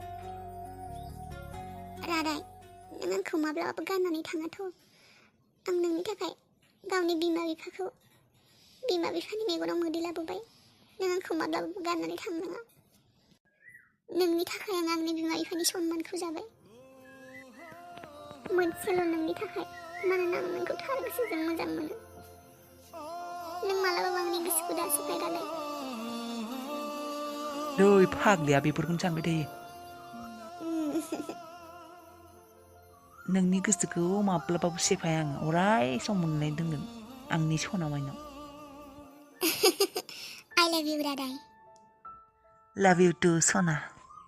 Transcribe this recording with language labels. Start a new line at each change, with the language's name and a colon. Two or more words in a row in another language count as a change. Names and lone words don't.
Bodo: नों आंखौ माब्लाबाबो गारनानै थाङाथ' आं नोंनि थाखाय गावनि बिमा बिफानि मेगनाव मोदै लाबोबाय नों आंखौ माब्लाबाबो गारनानै थांनाङा नोंनि थाखाय आं आंनि बिमा बिफानि सनमानखौ जाबाय मोनसेल' नोंनि थाखाय मानोना आं नोंखौ थार गोसोजों मोजां मोनो नों मालाबाबो आंनि गोसोखौ दासिबाय रादाय नै फाग्लिया बेफोरखौनो सानबाय थायो नोंनि गोसोखौ माब्लाबाबो सेफाया आं अराय सम मोननाय दोनगोन आंनि सना माइनाव
English: I love you रादाय love you to सना